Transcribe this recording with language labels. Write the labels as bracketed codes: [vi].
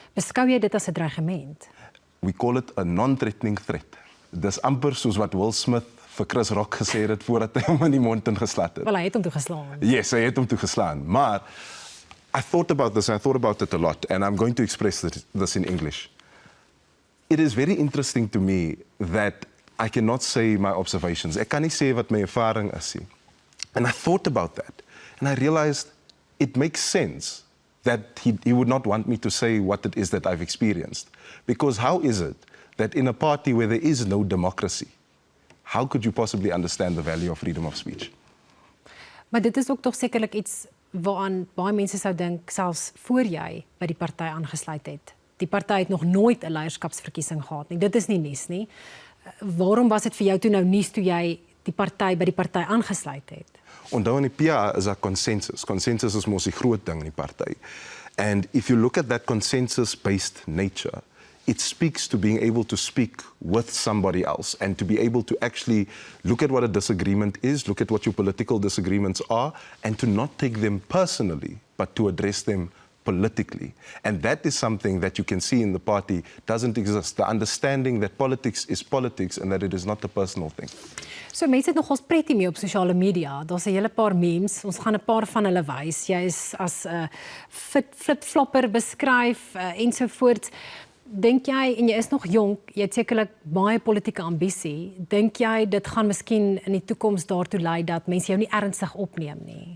[af] Beskou jy dit as 'n dreigement? [en] We call it a non-threatening threat. [af] Dis amper soos wat Will Smith vir Chris Rock gesê het voordat hy hom in die mond ingeslaan het. Wel, hy het hom toegeslaan. Yes, hy het hom toegeslaan. [en] Maar I thought about this, I thought about it a lot, and I'm going to express this in English. It is very interesting to me that I cannot say my observations. [af] Ek kan nie sê wat my ervaring is nie. [en] And I thought about that, and I realized it makes sense that he would not want me to say what it is that I've experienced. Because how is it that in a party where there is no democracy, how could you possibly understand the value of freedom of speech? [af] Maar dit is ook tog sekerlik iets waaraan baie mense sou dink selfs voor jy by die party aangesluit het. Die party het nog nooit 'n leierskapsverkiesing gehad nie. Dit is nie nuus nie. Waarom was dit vir jou toe nou nuus toe jy die party by die party aangesluit het? Onthou in die PA is daar consensus. Consensus is mos die groot ding in die party. [en] And if you look at that consensus-based nature, it speaks to being able to speak with somebody else and to be able to actually look at what a disagreement is, look at what your political disagreements are, and to not take them personally, but to address them politically. And that is something that you can see in the party doesn't exist. The understanding that politics is politics and that it is not a personal thing. [af] So mense het nogals pretty mee op sosiale media. Daar's 'n hele paar memes. Ons gaan 'n paar van hulle wys. Jy is as 'n flip-flopper beskryf ensovoorts. Dink jy, en jy is nog jonk, jy het sekerlik baie politieke ambisie, dink jy dit gaan miskien in die toekoms daartoe lei dat mense jou nie ernstig opneem nie?